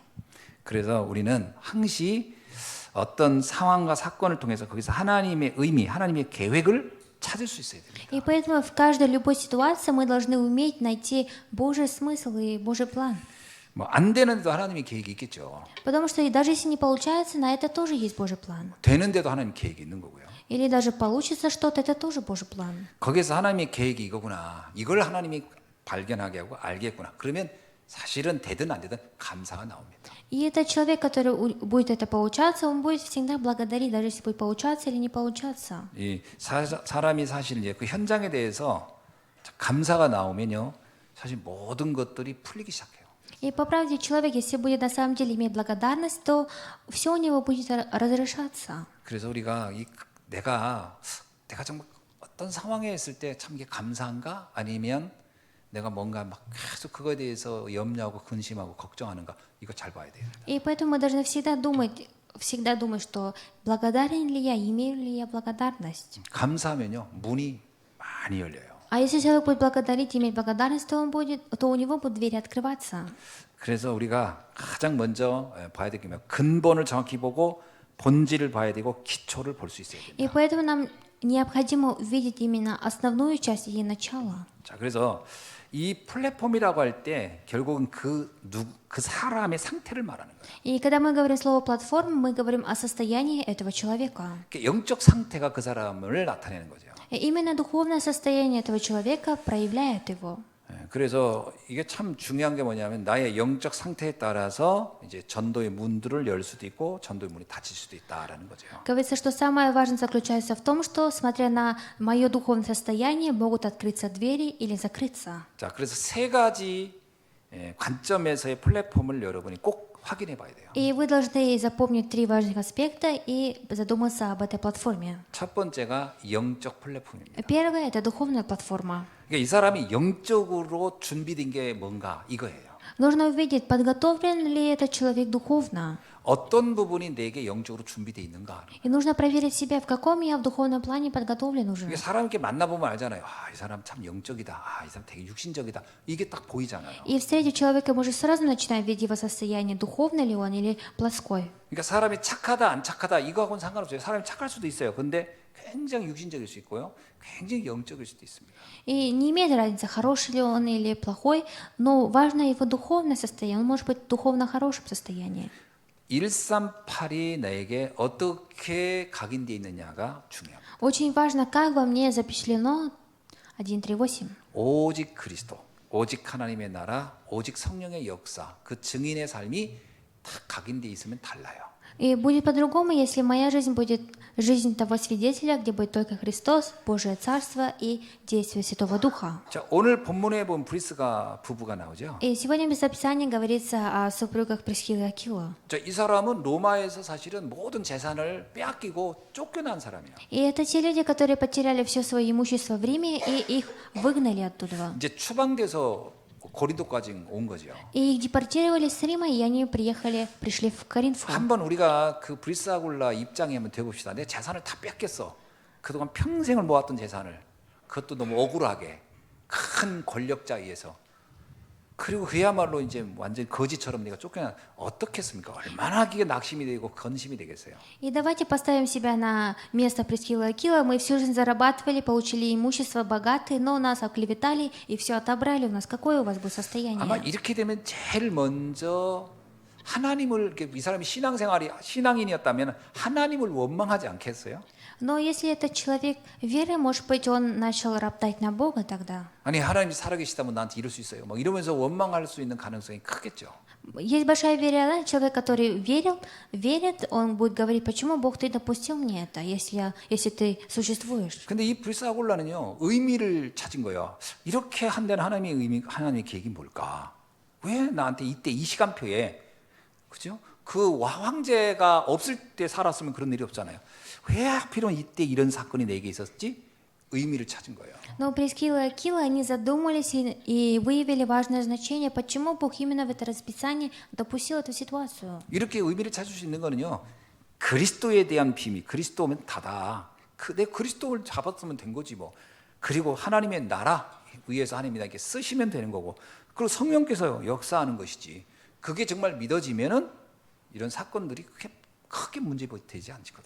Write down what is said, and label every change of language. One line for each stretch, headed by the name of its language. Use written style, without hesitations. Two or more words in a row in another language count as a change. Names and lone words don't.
Korean: 그래서 우리는 항시 어떤 상황과 사건을 통해서 거기서 하나님의 의미, 하나님의 계획을 찾을 수 있어야 됩니다.
Russian: И поэтому в каждой любой ситуации мы должны уметь найти Божий смысл и Божий план.
Korean: 뭐 안 되는데도 하나님의 계획이 있겠죠.
Russian: Потому что и даже если не получается, на это тоже есть Божий план.
Korean: 되는데도 하나님 계획이 있는 거고요.
Russian: Или даже получится что-то, это тоже Божий план.
Korean: 거기서 하나님의 계획이 이거구나. 이걸 하나님이 발견하게 하고 알겠구나. 그러면 사실은 되든 안 되든 감사가 나옵니다.
Russian: И этот человек, который будет это получаться, он будет всегда благодарить, даже если будет получаться или не получаться.
Korean: 이 사람이 사실 이제 그 현장에 대해서 감사가 나오면요, 사실 모든 것들이 풀리기 시작해요.
Russian: И по правде человек, если будет на самом деле иметь благодарность, то все у него будет разрешаться.
Korean: 그래서 우리가 내가 정말 어떤 상황에 있을 때 참 이게 감사한가? 아니면 내가 뭔가 막 계속 그거에 대해서 염려하고 근심하고 걱정하는가? 이거 잘 봐야 돼요.
Russian: И поэтому мы должны всегда думать, что благодарен ли я, имею ли я благодарность.
Korean: 감사하면요, 문이 많이 열려요.
Russian: А если человек будет благодарить, иметь благодарность, то у него будут двери открываться.
Korean: 그래서 우리가 가장 먼저 봐야 될 게 근본을 정확히 보고 본질을 봐야 되고 기초를 볼 수 있어야 И 됩니다.
Russian: поэтому нам необходимо увидеть именно основную часть и начало.
Korean: 자, 그래서 이 플랫폼이라고 할 때 결국은 그 사람의 상태를 말하는 거예요.
Russian: И когда мы говорим слово платформа, мы говорим о состоянии этого человека.
Korean: 그러니까 영적 상태가 그 사람을 나타내는 거죠.
Russian: И именно духовное состояние этого человека проявляет его.
Korean: 그래서 이게 참 중요한 게 뭐냐면 나의 영적 상태에 따라서 이제 전도의 문들을 열 수도 있고 전도의 문이 닫힐 수도 있다라는 거죠.
Russian: Говорится, что самое важное заключается в том, что, смотря на мое духовное состояние, могут открыться двери или закрыться.
Korean: 자, 그래서 세 가지 관점에서의 플랫폼을 여러분이 꼭 확인해 봐야 돼요.
Russian: И вы должны запомнить 3 важных аспекта и задуматься об этой платформе.
Korean: 첫 번째가 영적 플랫폼입니다.
Russian: Первое – это духовная платформа.
Korean: 그러니까 이 사람이 영적으로 준비된 게 뭔가 이거예요.
Russian: Нужно увидеть, подготовлен ли этот человек духовно.
Korean: 어떤 부분이 내게 영적으로 준비되어 있는가.
Russian: И нужно проверить себя, в каком я в духовном плане подготовлен уже.
Korean: 이게 사람 이렇게 만나보면 알잖아요. 아, 이 사람 참 영적이다. 아, 이 사람 되게 육신적이다. 이게 딱 보이잖아요.
Russian: И встретив человека, мы уже сразу начинаем видеть его состояние, духовный ли он или плоской.
Korean: 그러니까 사람이 착하다 안 착하다 이거하고는 상관없어요. 사람이 착할 수도 있어요. 근데 굉장히 육신적일 수 있고요. 굉장히 영적일 수도 있습니다.
Russian: И не имеет разницы, хороший ли он или плохой, но важно его духовное состояние. Он может быть в духовно хорошем состоянии.
Korean: 138이 나에게 어떻게 각인되어 있느냐가 중요합니다.
Russian: Очень важно, как во мне запечатлено 1.3.8.
Korean: 오직 그리스도. 오직 하나님의 나라, 오직 성령의 역사, 그 증인의 삶이 다 각인돼 있으면 달라요.
Russian: И будет по-другому, если моя жизнь будет жизнь того свидетеля, где будет только Христос, Божие Царство и действие Святого Духа.
Korean: 자, 오늘 본문에 보면 브리스가 부부가 나오죠.
Russian: И сегодня в Писании говорится о супругах Присхилы и Акила.
Korean: 자, 이 사람은 로마에서 사실은 모든 재산을 빼앗기고 쫓겨난 사람이에요.
Russian: И это те люди, которые потеряли все свое имущество в Риме, и их выгнали оттуда.
Korean: 이제 추방돼서 고린도까지 온 거죠.
Russian: И их депортировали с Рима, и они пришли в Коринфу.
Korean: 한번 우리가 그 브리스아굴라 입장에 한번 되봅시다. 내 재산을 다 뺏겼어. 그동안 평생을 모았던 재산을. 그것도 너무 억울하게 큰 권력자에 의해서. 그리고 그야말로 이제 완전 거지처럼 내가 쫓겨나 어떻게 했습니까? 얼마나 그게 낙심이 되고 건심이 되겠어요.
Russian: И давайте поставим себя на место Присхилы и Акила. Мы всю жизнь зарабатывали, получили имущество богатые, но нас оклеветали и все отобрали у нас. Какое у вас будет состояние?
Korean: 아마 이렇게 되면 제일 먼저 하나님을 이 사람이 신앙인이었다면 하나님을 원망하지 않겠어요?
Russian: Но если этот человек веры, может быть, он начал роптать на Бога тогда.
Korean: 아니 하나님이 살아계시다면 나한테 이럴 수 있어요. 막 이러면서 원망할 수 있는 가능성이 크겠죠.
Russian: Есть большая вероятность, человек, который верит, он будет говорить, почему Бог ты допустил мне это, если ты существуешь.
Korean: 근데 이 브리스아굴라는요 의미를 찾은 거예요. 이렇게 한다는 하나님의 의미, 하나님의 계획이 뭘까? 왜 나한테 이때 이 시간표에 그죠? 그 황제가 없을 때 살았으면 그런 일이 없잖아요. 왜 하필이면 이때 이런 사건이 내게 있었지? 의미를 찾은 거예요.
Russian: Но Прискила и Акила, они задумались и выявили важное значение, почему Бог именно в это расписание допустил эту ситуацию.
Korean: 이렇게 의미를 찾을 수 있는 거는요. 그리스도에 대한 비밀, 그리스도면 다다. 내 그리스도를 잡았으면 된 거지 뭐. 그리고 하나님의 나라 위에서 하나님이 나에게 쓰시면 되는 거고. 그리고 성령께서 역사하는 것이지. 그게 정말 믿어지면은 이런 사건들이 크게 문제되지 않거든요.